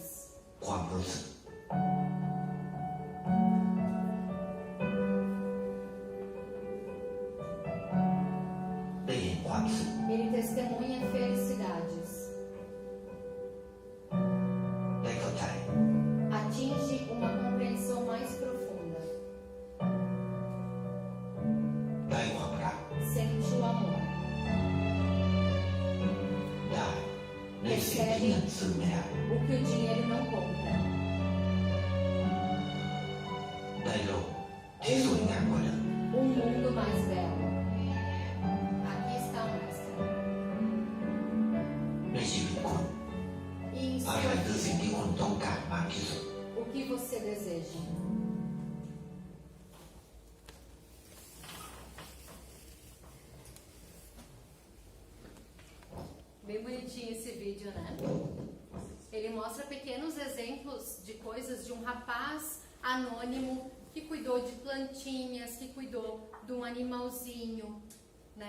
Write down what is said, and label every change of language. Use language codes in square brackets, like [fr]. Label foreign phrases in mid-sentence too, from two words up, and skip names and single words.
[th] ความรู้สึก ได้เห็นความสุข [pt] Ele testemunha felicidades. [th] ได้เข้าใจ [pt] Atinge uma compreensão mais profunda. [th] ได้ความรัก [pt] Sente o amor. [th] ได้ในสิ่งที่เงินซื้อไม่ได้ [pt] O que o dinheiro não compra. [th] ได้โลกที่สวยงามกว่าเดิม [pt] Um mundo mais belo. Aqui está o mestre. [th] ในชีวิตคุณ [pt] E em [th] อะไร [pt] sua [th] คือสิ่ง [pt] vida, [th] ที่คุณต้องการมากที่สุด [pt] o que você deseja? Bem bonitinho esse vídeo, né? Ele mostra pequenos exemplos de coisas de um rapaz anônimo que cuidou de plantinhas, que cuidou de um animalzinho, né?